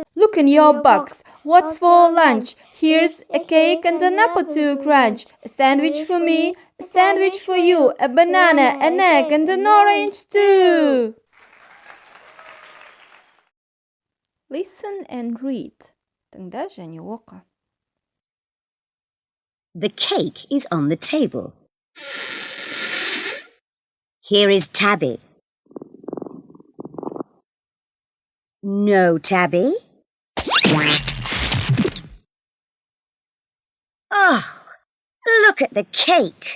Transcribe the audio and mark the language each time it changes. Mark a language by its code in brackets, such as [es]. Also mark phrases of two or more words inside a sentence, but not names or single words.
[en] Look in your box. What's for lunch? Here's a cake and an apple to crunch. A sandwich for me, a sandwich for you. A banana, an egg, and an orange too. Listen and read. [kk] Тыңда және оқы. [en] The cake is on the table. Here is Tabby. No, Tabby. Oh, look at the cake.